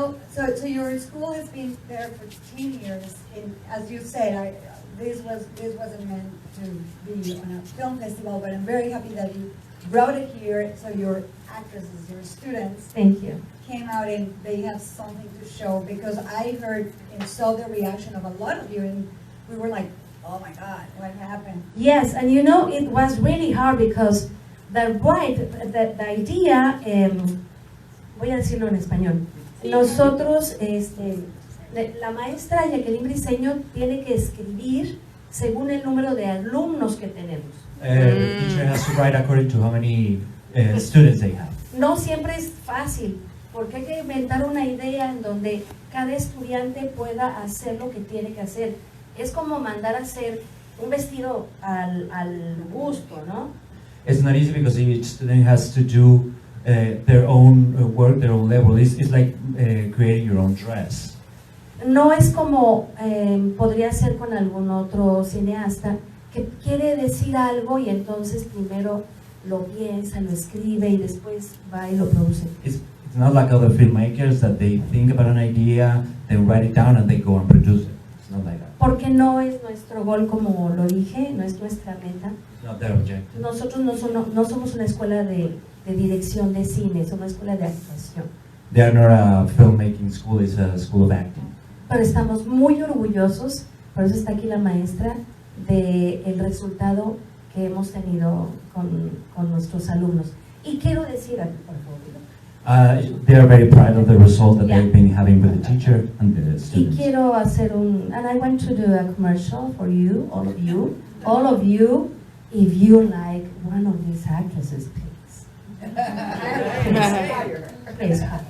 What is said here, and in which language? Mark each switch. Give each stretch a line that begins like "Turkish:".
English: So your school has been there for 10 years, and as you said, this wasn't meant to be on a film festival, but I'm very happy that you brought it here, so your actresses, your students, Thank you. came out and they have something to show, because I heard and saw the reaction of a lot of you, and we were like, oh my God, what happened? Yes, and you know, it was really hard because the idea,
Spanish: voy a decirlo en español, nosotros, la maestra Jacqueline Briceño tiene que escribir según el número de alumnos que tenemos.
English: The teacher has to write according to how many students they have.
Spanish: No siempre es fácil, porque hay que inventar una idea en donde cada estudiante pueda hacer lo que tiene que hacer. Es como mandar a hacer un vestido al gusto, ¿no?
English: It's not easy because each student has to do their own work, their own level. It's like creating your own dress.
Spanish: No es como podría ser con algún otro cineasta que quiere decir algo y entonces primero lo piensa, lo escribe y después va y lo produce.
English: It's not like other filmmakers that they think about an idea, they write it down and they go and produce it. It's not like that.
Spanish: Porque no es nuestro gol, como lo dije, no es nuestra meta.
English: It's not their objective.
Spanish: Nosotros no somos una escuela de dirección de cine, somos una escuela de actuación.
English: They are not a filmmaking school, it's a school of acting.
Spanish: Pero estamos muy orgullosos, por eso está aquí la maestra, del resultado que hemos tenido con nuestros alumnos. Y quiero decir, por favor.
English: They are very proud of the result that they've been having with the teacher and the
Spanish: Y
English: students.
Spanish: quiero hacer
English: and I want to do a commercial for you, all of you, if you like one of these actresses, please. Please.